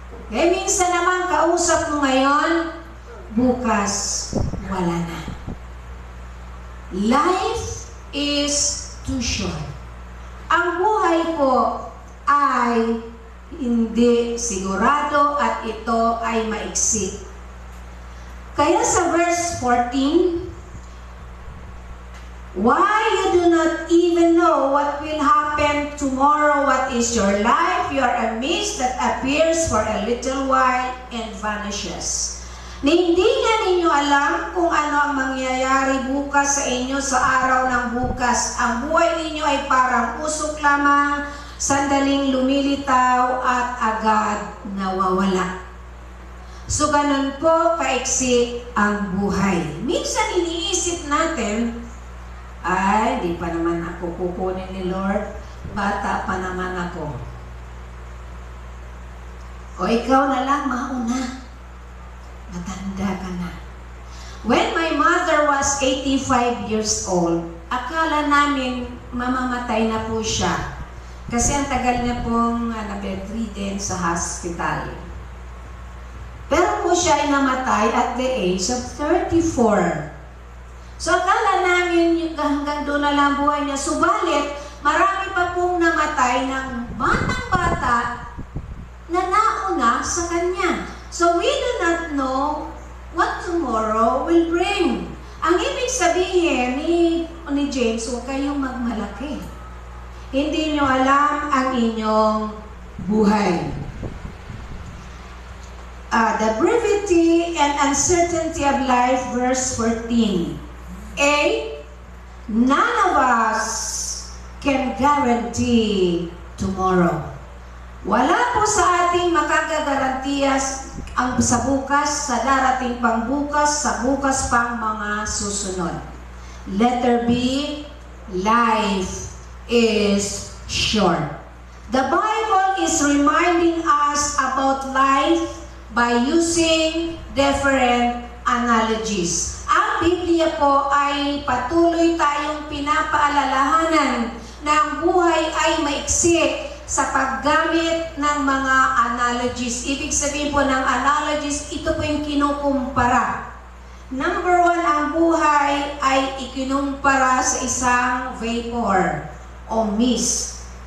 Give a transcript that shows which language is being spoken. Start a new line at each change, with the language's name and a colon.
Filipino: Eh, minsan naman kausap mo ngayon, bukas, wala na.
English: Life is too short.
Filipino: Ang buhay po ay hindi sigurado at ito ay maiksi. Kaya sa
English: verse 14, why you do not even know what will happen tomorrow, what is your life? You are a mist that appears for a little while and vanishes.
Filipino: Na hindi nga ninyo alam kung ano ang mangyayari bukas sa inyo sa araw ng bukas. Ang buhay ninyo ay parang usok lamang, sandaling lumilitaw at agad nawawala. So ganun po kaiksi ang buhay. Minsan iniisip natin, Ay, di pa naman ako kukunin ni Lord. Bata pa naman ako. O ikaw na lang, mauna. Matanda ka na.
English: When my mother was 85 years old,
Filipino: akala namin mamamatay na po siya. Kasi ang tagal niya pong bedridden sa hospital. Pero po siya ay namatay
English: at the age of 34.
Filipino: So akala namin hanggang doon na lang buhay niya. Subalit, marami pa pong namatay ng batang-bata na nauna sa kanya.
English: So we do not know what tomorrow will bring.
Filipino: Ang ibig sabihin ni James, huwag kayong magmalaki. Hindi nyo alam ang inyong buhay.
English: The brevity and uncertainty of life, verse 14. None of us can guarantee tomorrow.
Filipino: Wala po sa ating makagagarantiya sa bukas, sa darating pang bukas, sa bukas pang mga susunod.
English: Letter B, life is short. The Bible is reminding us about life by using different analogies.
Filipino: Ang Biblia po ay patuloy tayong pinapaalalahanan na ang buhay ay maiksi sa paggamit ng mga analogies. Ibig sabihin po ng analogies, ito po yung kinukumpara. Number 1, ang buhay ay ikinumpara sa isang vapor o mist.